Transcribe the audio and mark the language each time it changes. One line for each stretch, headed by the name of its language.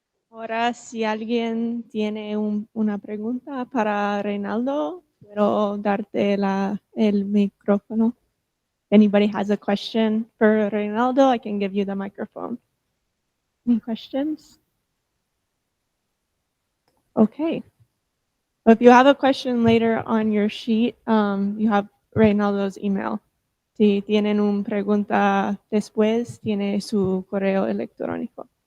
Spanish: Ahora, si alguien tiene una pregunta para Reinaldo, quiero darte el micrófono.
English: Anybody has a question for Reinaldo, I can give you the microphone. Any questions? Okay. If you have a question later on your sheet, you have Reinaldo's email.
Spanish: Si tienen una pregunta después, tiene su correo electrónico.